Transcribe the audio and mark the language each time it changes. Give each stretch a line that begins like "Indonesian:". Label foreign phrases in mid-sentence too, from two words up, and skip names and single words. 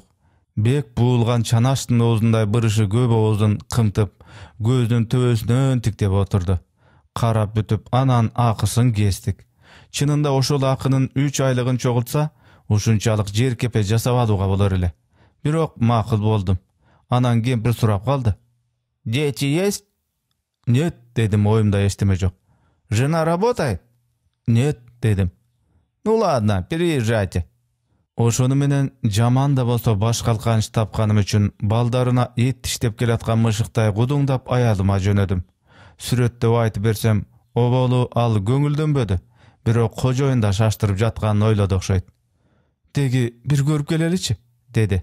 Kyrgyz: Бек буулган чанаштын оозундай бырышы көп оозун кымтып, көздүн төбөсүнөн тиктеп отурду. Карап бүтүп, анан акысын кестик. Чынында ошол акынын 3 айлыгын чогултса, ушунчалык жер кепе жасап алууга болор эле. Бирок макул болдум. Анан кемпир сурап калды.
Russian: «Дети есть?» «Нет»,
Kyrgyz: дедим, оюмда эчтеме жок.
Russian: «Жена работает?» «Нет», дедим. «Ну ладно, переезжайте».
Kyrgyz: Ошону менен жаман да болсо баш калканыч тапканым үчүн балдарына эт тиштеп келаткан мышыктай гудуңдап аялыма жөнөдүм. Сүрөттөп айтып берсем, оболу ал көңүлдөнбөдү, бирок кожоюн да шаштырып жатканын ойлоду окшойт. «Теги бир көрүп келеличи», деди.